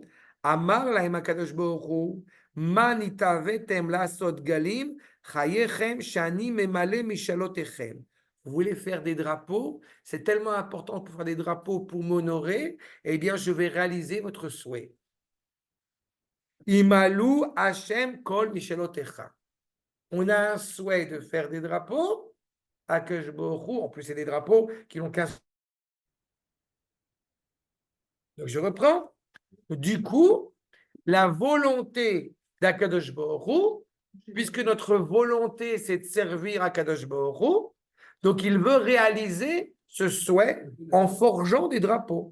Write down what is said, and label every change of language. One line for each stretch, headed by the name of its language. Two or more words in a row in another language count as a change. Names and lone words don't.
Hebrew: אמר להם הקדוש ברוך הוא, מה נתאוויתם לעשות דגלים, חייכם שאני ממלא משאלותיכם.
French: Vous voulez faire des drapeaux? C'est tellement important pour faire des drapeaux pour m'honorer. Eh bien, je vais réaliser votre souhait.
Hebrew: ימלא ה' כל משאלותיך.
French: On a un souhait de faire des drapeaux à Kadosh Baruch Hu. En plus, c'est des drapeaux qui n'ont qu'un. Donc, je reprends. Du coup, la volonté d'Akadosh Baruch Hu, puisque notre volonté, c'est de servir Akadosh Baruch Hu, donc il veut réaliser ce souhait en forgeant des drapeaux.